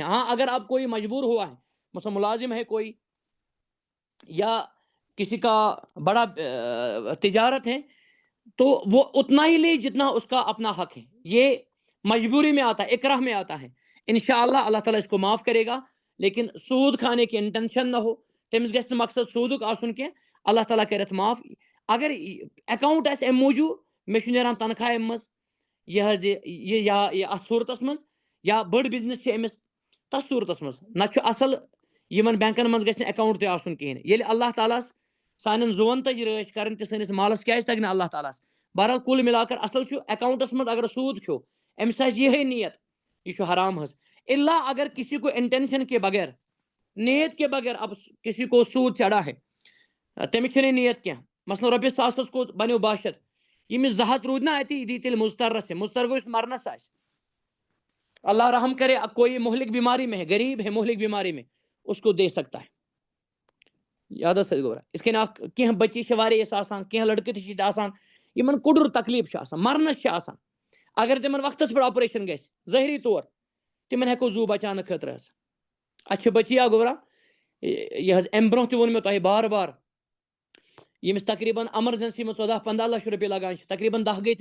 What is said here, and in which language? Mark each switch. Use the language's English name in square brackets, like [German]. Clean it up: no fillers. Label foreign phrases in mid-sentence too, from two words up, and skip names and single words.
[Urdu] ہاں اگر اب کوئی مجبور ہوا ہے، مثلا ملازم ہے کوئی یا کسی کا بڑا تجارت ہے، تو وہ اتنا ہی لے جتنا اس کا اپنا حق ہے، یہ مجبوری میں آتا ہے، اکراہ میں آتا ہے، انشاءاللہ اللہ تعالیٰ اس کو معاف کرے گا، لیکن سود کھانے کی انٹینشن نہ ہو، [Kashmiri] تمس گژھِ نہٕ مقصد سودک آسن کینٛہہ، اللہ تعالیٰ کرت معاف۔ اگر اکاؤنٹ آسہِ امہِ موٗجوٗب مےٚ چھُ نیران تنخواہ امہِ منٛز یہ حظ یہ یا اتھ صوٗرتس منٛز، یا بٔڑ بزنس چھِ أمِس تتھ صوٗرتس منٛز، نہ چھُ اصل یمن بینکن منٛز گژھِ نہٕ اکاؤنٹ تہِ آسُن کِہیٖنۍ، ییٚلہِ اللہ تعالیٰ سانٮ۪ن زُوَن تٔج رٲچھ کرٕنۍ تہٕ سٲنِس مالس کیازِ تگہِ نہٕ اللہ تعالیٰ ہس، بہرحال [Urdu] کل ملا کر [Kashmiri] اصل چھُ اکاؤنٹس منٛز اگر سود کھیو أمِس آسہِ یِہے نیت یہ چھُ حرام حظ، [Urdu] الا اگر کسی کو انٹینشن کے بغیر، نیت کے بغیر اب کسی کو سود چڑھا ہے، [Kashmiri] تمِچ چھنہٕ نیت کینٛہہ، مثلاً رۄپیس 100 کو بنیو 200، ییٚمِس 200 روٗدۍ نا اتی یہِ دی تیٚلہِ مضطرس سے، مضطر گوٚو یُس مرنس آسہِ، [Urdu] اللہ رحم کرے، کوئی مہلک بیماری میں ہے، غریب ہے مہلک بیماری میں، اس کو دے سکتا ہے، [Kashmiri] یاد گوٚبرا، یِتھ کٔنۍ کینٛہہ بچی چھِ واریاہ یِژھ آسان، کینٛہہ لڑکہٕ تہِ چھِ یِتھ آسان یِمن کُڈُر تکلیٖف چھُ آسان، مرنس چھِ آسان، اگر تِمن وقتس پٮ۪ٹھ آپریشن گژھِ ظٲہری طور تِمن ہٮ۪کو زوٗ بچاونہٕ خٲطرٕ حظ، اَسہِ چھِ بچی اکھ گوٚبرا، یہ حظ امہِ برونٛہہ تہِ ووٚن مےٚ تۄہہِ بار بار، ییٚمِس تقریٖبن ایمرجنسی منٛز 14-15 لچھ رۄپیہِ لگان چھِ، تقریٖبن 10 گٔے